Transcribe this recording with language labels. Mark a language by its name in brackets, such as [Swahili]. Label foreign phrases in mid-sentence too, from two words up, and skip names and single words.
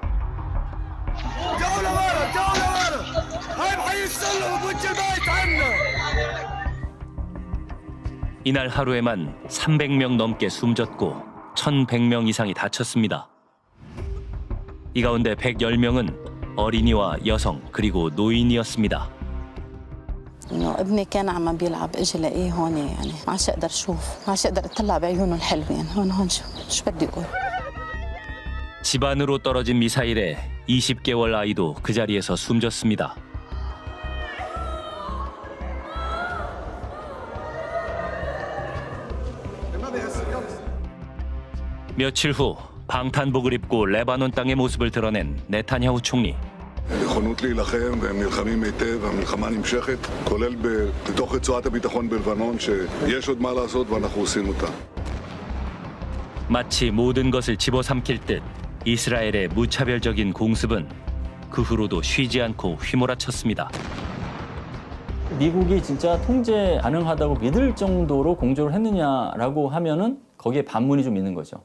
[Korean] 이날 하루에만 300명 넘게 숨졌고 1,100명 이상이 다쳤습니다. 이 가운데 110명은 어린이와 여성 그리고 노인이었습니다. [Arabic] انه ابني كان عم بيلعب اجي لاقيه هون يعني ما عادش اقدر اشوف ما عادش اقدر اطلع بعيونه الحلوين هون شو بدي اقول. [Korean] 집안으로 떨어진 미사일에 20개월 아이도 그 자리에서 숨졌습니다. 며칠 후 방탄복을 입고 레바논 땅의 모습을 드러낸 네타냐후 총리. [Hebrew] נכונות להילחם, והם נלחמים היטב, המלחמה נמשכת, כולל בתוך רצועת הביטחון בלבנון, שיש עוד מה לעשות ואנחנו עושים אותה. [Korean] 마치 모든 것을 집어삼킬 듯 이스라엘의 무차별적인 공습은 그 후로도 쉬지 않고 휘몰아쳤습니다. 미국이 진짜 통제 가능하다고 믿을 정도로 공조를 했느냐라고 하면은 거기에 반문이 좀 있는 거죠.